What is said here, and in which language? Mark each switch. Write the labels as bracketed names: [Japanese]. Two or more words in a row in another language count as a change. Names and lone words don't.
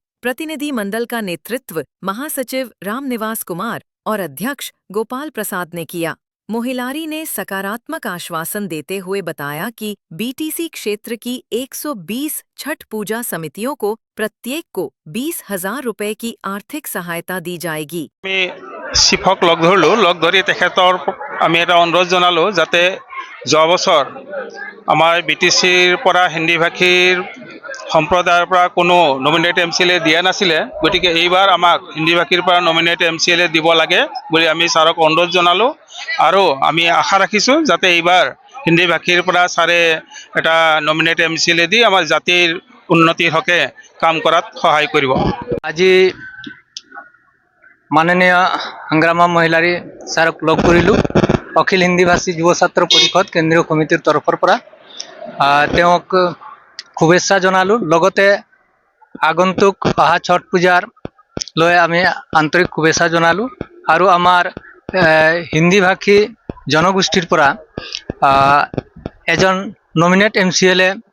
[Hindi] प्रतिनिधि मंडल का नेतृत्व महासचिव रामनिवास कुमार और अध्यक्ष गोपाल प्रसाद ने किया। मोहिलारी ने सकारात्मक आश्वासन देते हुए बताया कि बीटीसी क्षेत्र की 120 छठ पूजा समितियों को प्रत्येक को 20,000 रुपए की आर्थिक सहायता दी जाएगी। [Assamese] শিক্ষক লগ ধরলো, লগ ধরি তেখেতৰ আমি এটা অনুৰোধ জনালো যাতে যোৱা বছৰ আমাৰ বিটিচিৰ পৰা হিন্দী ভাষীৰ সম্প্ৰদায়ৰ পৰা কোনো নমিনেট এমচিএলএ দিয়া নাছিলে, গতিকে এইবাৰ আমাক হিন্দী ভাষীৰ পৰা নমিনেট এমচিএলএ দিব লাগে বুলি আমি ছাৰক অনুৰোধ জনালো আৰু আমি আশা ৰাখিছোঁ যাতে এইবাৰ হিন্দী ভাষীৰ পৰা ছাৰে এটা নমিনেট এমচিএলএ দি আমাৰ জাতিৰ উন্নতিৰ হকে কাম কৰাত সহায় কৰিব। আজি মাননীয় হাগ্ৰামা মহিলাৰী ছাৰক লগ কৰিলোঁ অখিল হিন্দী ভাষী যুৱ ছাত্ৰ পৰিষদ কেন্দ্ৰীয় কমিটিৰ তৰফৰ পৰা তেওঁক শুভেচ্ছা জনালো। লগতে আগন্তুক অহা ছট পূজাৰ লৈ আমি আন্তৰিক শুভেচ্ছা জনালো আৰু আমাৰ হিন্দী ভাষী জনগোষ্ঠীৰ পৰা এজন নমিনেট এমচিএলএ